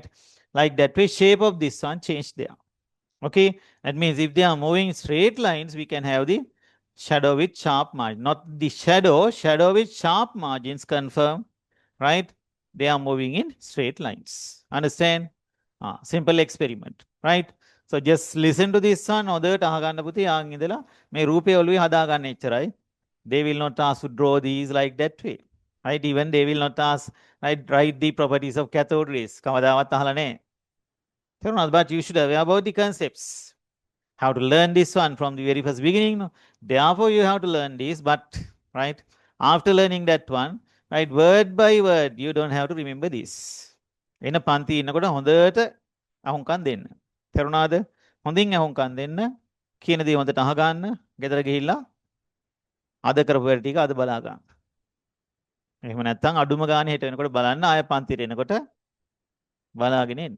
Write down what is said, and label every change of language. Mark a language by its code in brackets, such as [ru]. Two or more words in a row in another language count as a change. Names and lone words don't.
[en] Like that way, shape of this one change there. Okay, that means if they are moving straight lines, we can have the shadow with sharp margin. Not the shadow with sharp margins confirm, right? They are moving in straight lines. Understand? Simple experiment, right? So just listen to this one. [si] ඔදට අහගන්න පුතේ ආන් ඉඳලා මේ රූපය ඔළුවේ හදාගන්න එච්චරයි. [en] They will not ask to draw these like that way. Right? Even they will not ask, right, write the properties of cathode rays. [si] කවදාවත් අහලා නැහැ. [en] But you should have about the concepts. How to learn this one from the very first beginning. No? Therefore, you have to learn this, but right after learning that one, right, word by word, you don't have to remember this. [si] එන පන්ති ඉන්නකොට හොඳට අහුම්කන් දෙන්න. තේරුණාද? හොඳින් අහුම්කන් දෙන්න. කියන දේ හොඳට අහගන්න. ගෙදර ගිහිල්ලා අද කරපු වැඩ ටික අද බලා ගන්න. එහෙම නැත්නම් අඩුම ගානේ හෙට වෙනකොට බලන්න ආය පන්තියට එනකොට බලාගෙන එන්න.